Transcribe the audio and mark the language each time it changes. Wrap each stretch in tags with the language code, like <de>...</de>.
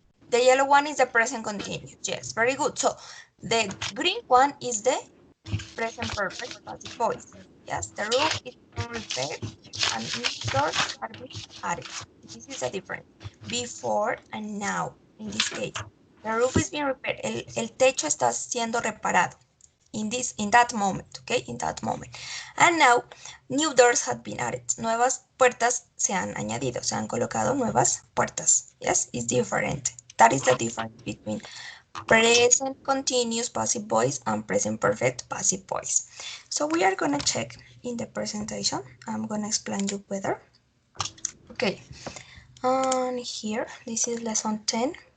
<en>The yellow one is the present continuous. Yes, very good. So the green one is the present perfect passive voice. Yes, the roof is being repaired and new doors are being added. This is the difference. Before and now, in this case. The roof is being repaired.</en> <es>El techo está siendo reparado.</es> <en>In that moment, okay, in that moment. And now, new doors have been added.</en> <es>Nuevas puertas se han añadido, se han colocado nuevas puertas.</es> <en>Yes, it's different. That is the difference between present continuous passive voice and present perfect passive voice. So we are gonna check in the presentation. I'm gonna explain you better. Okay, and here, this is lesson 10.</en>